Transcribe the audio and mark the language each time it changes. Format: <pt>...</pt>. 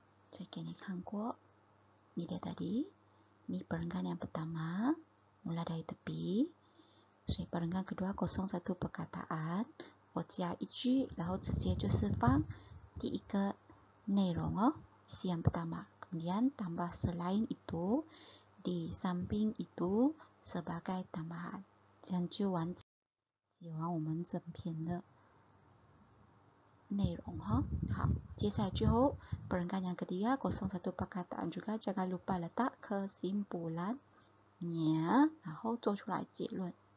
<zh>再给你看过</zh> <ms>ini dia tadi. Ini perenggan yang pertama, mulai dari tepi.</ms> <zh>所以</zh> <ms>perenggan kedua kosong satu perkataan.</ms> <zh>我加一句，然后直接就是放第一个内容</zh> <ms>isi yang pertama. Kemudian tambah selain itu, di samping itu sebagai tambahan.</ms> <zh>这样就完成写完我们整篇的内容好，接下来最后</zh> <ms>perenggan yang ketiga kosong satu perkataan juga, jangan lupa letak kesimpulannya,</ms> <zh>然后做出来结论。</zh>